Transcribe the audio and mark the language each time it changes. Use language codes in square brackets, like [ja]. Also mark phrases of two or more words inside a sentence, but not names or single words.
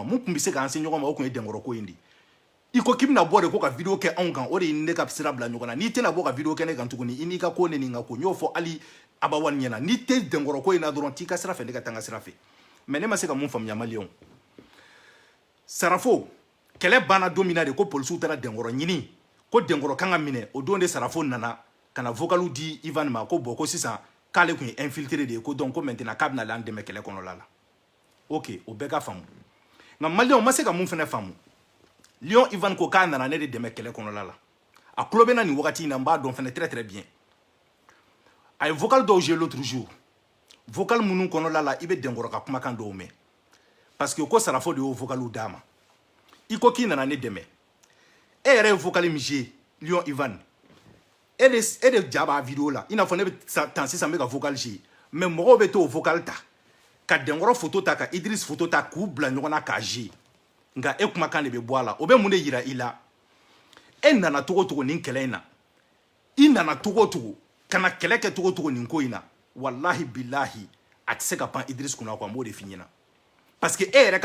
[bm] mun tun bɛ se k'an se ɲɔgɔn ma o tun ye Denkɔrɔ ko in de i ko k'i bɛna bɔ de ko ka video kɛ anw kan o de ye ne ka sira bila ɲɔgɔn na n'i tɛna bɔ ka video kɛ ne kan tuguni i n'i ka ko ne ni n ka ko n y'o fɔ hali Abawani ɲɛna n'i tɛ Denkɔrɔ ko in na dɔrɔn t'i ka sira fɛ ne ka taa n ka sira fɛ mais ne ma se ka mun faamuya maliyɛnw sarafo kɛlɛ banna don min na de ko polisiw taara Denkɔrɔ ɲini ko Denkɔrɔ kan ka minɛ o don de sarafo nana ka na vocalu di Ivan ma ko bon ko sisan k'ale tun ye infiltré de ye ko donc ko maintenant k'a bɛna an dɛmɛ kɛlɛ kɔnɔla la ok o bɛɛ ka faamu nka maliyɛnw ma se ka mun fana faamu Lion Ivan ko k'a nana ne de dɛmɛ kɛlɛ kɔnɔla la a tulo bɛ na nin wagati in na n b'a dɔn fana [fr] très très bien [bm] a ye vocal dɔw [fr] joué l'autre jour [bm] vocal minnu kɔnɔla la i bɛ Denkɔrɔ ka kumakan dɔw mɛn parce que ko sarafo de y'o vocaliw d'a ma i ko k'i nana ne dɛmɛ e yɛrɛ ye vocal min joué Lion Ivan e de ja b'a video la i n'a fɔ ne bɛ tan sisan n bɛ ka vocal joué mais mɔgɔw bɛ t'o vocal ta ka Denkɔrɔ photo ta ka Idriss photo ta k'u bila ɲɔgɔn na k'a joué nka e kumakan de bɛ bɔ a la o bɛ mun de yira i la e nana cogo cogo nin kɛlɛ in na i nana cogo cogo ka na kɛlɛ kɛ cogo cogo nin ko in na [ar] والله بالله [bm] a tɛ se ka pan Idriss kunna quoi n b'o de f'i ɲɛna parce que e yɛrɛ